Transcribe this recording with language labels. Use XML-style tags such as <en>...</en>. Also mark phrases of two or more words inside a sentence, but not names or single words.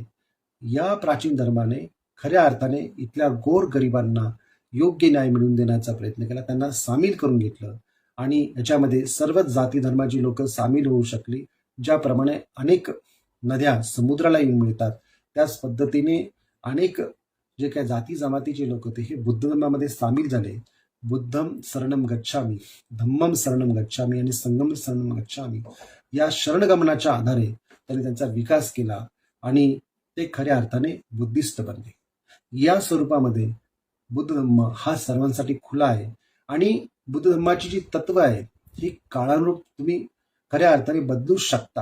<mr>या प्राचीन धर्माने खऱ्या अर्थाने इथल्या गोरगरिबांना योग्य न्याय मिळवून देण्याचा प्रयत्न केला, त्यांना सामील करून घेतलं आणि याच्यामध्ये सर्वच जाती धर्माची लोक सामील होऊ शकली. ज्याप्रमाणे अनेक नद्या समुद्राला येऊन मिळतात त्याच पद्धतीने अनेक जे काही जाती जमातीचे लोक होते हे बुद्ध धर्मामध्ये सामील झाले.</mr> <pi>बुद्धम शरणम गच्छामी, धम्मम शरणम गच्छामी</pi> <mr>आणि</mr> <pi>संगम शरणम गच्छामी</pi> <mr>या शरणगमनाच्या आधारे त्यांनी त्यांचा विकास केला आणि ते खऱ्या अर्थाने बुद्धिस्ट बनले. या स्वरूपामध्ये बुद्ध धर्म हा सर्वांसाठी खुला आहे आणि बुद्ध धर्माची जी तत्व आहेत ही काळानुरूप तुम्ही खऱ्या अर्थाने बदलू शकता.</mr>